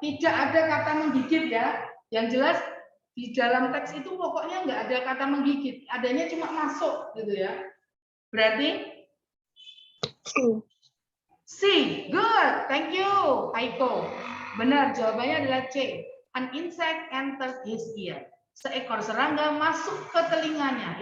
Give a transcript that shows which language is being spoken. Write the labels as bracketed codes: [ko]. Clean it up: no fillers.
[id] Tidak ada kata menggigit ya. Yang jelas di dalam teks itu pokoknya nggak ada kata menggigit. Adanya cuma masuk gitu ya. Berarti C. [en] Good. Thank you, Aiko. [id] Benar, jawabannya adalah C. [en] An insect entered his ear. [id] Seekor serangga masuk ke telinganya.